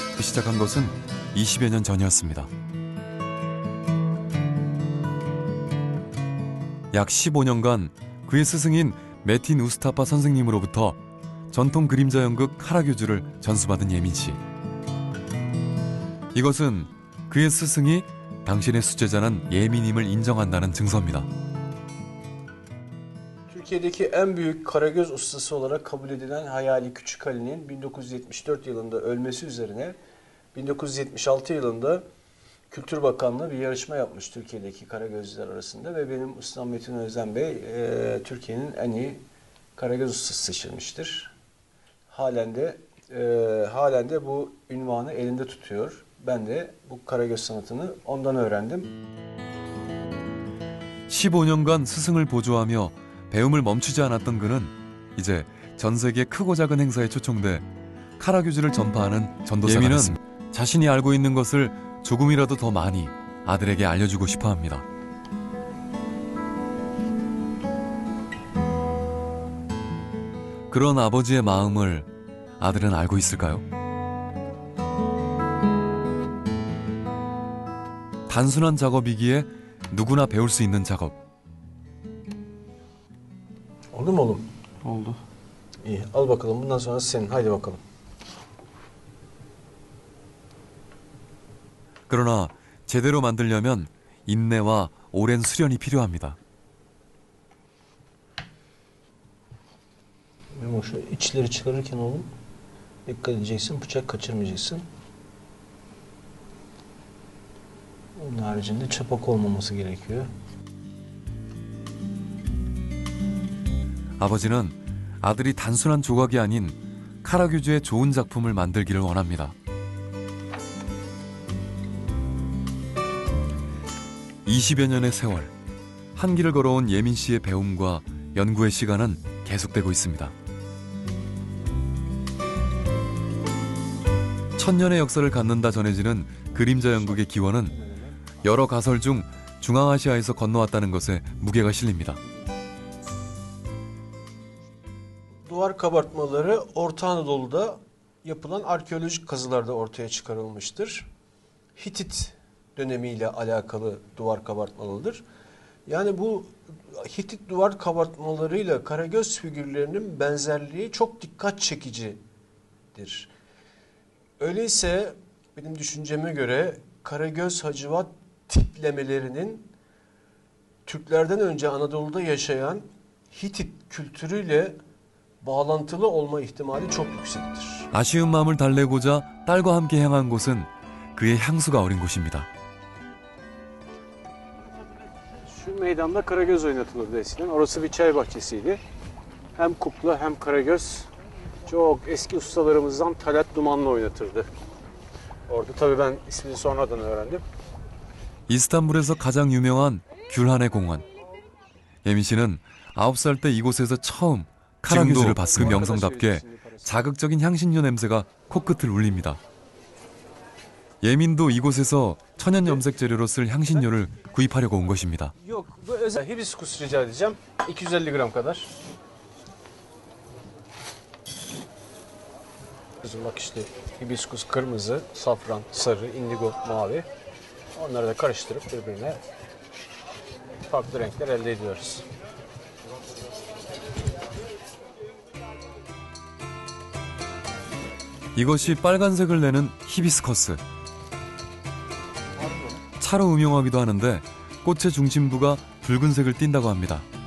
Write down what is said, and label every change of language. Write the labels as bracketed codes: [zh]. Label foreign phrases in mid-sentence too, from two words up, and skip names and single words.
[ko] 시작한 것은 20여 년 전이었습니다. 약 15년간 그의 스승인 메틴 우스타파 선생님으로부터 전통 그림자 연극 카라규즈를 전수받은 예민 씨. 이것은 그의 스승이 당신의 수제자는 예민임을 인정한다는 증서입니다. [tr] Türkiye'deki en büyük karagöz ustası olarak kabul edilen Hayali Küçük Ali'nin 1974 yılında ölmesi üzerine 1976 yılında Kültür Bakanlığı bir yarışma yapmış Türkiye'deki karagözcüler arasında ve benim ustam Metin Özden Bey Türkiye'nin en iyi karagöz ustası seçilmiştir. Halen de bu ünvanı elinde tutuyor. Ben de bu karagöz sanatını ondan öğrendim. [ko] 15년간 스승을 보조하며 배움을 멈추지 않았던 그는 이제 전 세계 크고 작은 행사에 초청돼 카라규즈를 전파하는 전도사가 됐습니다. 자신이 알고 있는 것을 조금이라도 더 많이 아들에게 알려주고 싶어 합니다. 그런 아버지의 마음을 아들은 알고 있을까요? 단순한 작업이기에 누구나 배울 수 있는 작업. [tr] Oldu mu oğlum? Oldu. İyi. Al bakalım. Bundan sonra senin. Haydi bakalım. [ko] 그러나 제대로 만들려면 인내와 오랜 수련이 필요합니다. [tr] Memo şu içleri çıkarırken oğlum dikkat edeceksin. Bıçak kaçırmayacaksın. Onun haricinde çapak olmaması gerekiyor. [ko] 아버지는 아들이 단순한 조각이 아닌 카라규즈의 좋은 작품을 만들기를 원합니다. 20여 년의 세월, 한 길을 걸어온 예민 씨의 배움과 연구의 시간은 계속되고 있습니다. 천년의 역사를 갖는다 전해지는 그림자 연극의 기원은 여러 가설 중 중앙아시아에서 건너왔다는 것에 무게가 실립니다. [tr] Duvar kabartmaları Orta Anadolu'da yapılan arkeolojik kazılarda ortaya çıkarılmıştır. Hitit dönemiyle alakalı duvar kabartmalıdır. Yani bu Hitit duvar kabartmalarıyla karagöz figürlerinin benzerliği çok dikkat çekicidir. Öyleyse benim düşünceme göre Karagöz Hacivat tiplemelerinin Türklerden önce Anadolu'da yaşayan Hitit kültürüyle bağlantılı olma ihtimali çok yüksektir. [ko] 아쉬운 마음을 달래고자 딸과 함께 향한 곳은 그의 향수가 어린 곳입니다. [tr] Şu meydanda karagöz oynatılırdı eskiden. Orası bir çay bahçesiydi. Hem kukla hem karagöz çok eski ustalarımızdan Talat Dumanlı oynatırdı. Orada tabii ben ismini sonradan öğrendim. [ko] 이스탄불에서 가장 유명한 귤하네 공원. 예민 씨는 9살 때 이곳에서 처음 카라규즈를 봤습니다. 그 명성답게 자극적인 향신료 냄새가 코끝을 울립니다. 예민도 이곳에서 천연 염색 재료로 쓸 향신료를 구입하려고 온 것입니다. [tr] Yok, bu özel hibiskus rica edeceğim. 250 gram kadar. Bak işte hibiskus kırmızı, safran, sarı, indigo, mavi. Onları da karıştırıp birbirine farklı renkler elde ediyoruz. [ko] 이것이 빨간색을 내는 히비스커스. 차로 음용하기도 하는데 꽃의 중심부가 붉은색을 띈다고 합니다.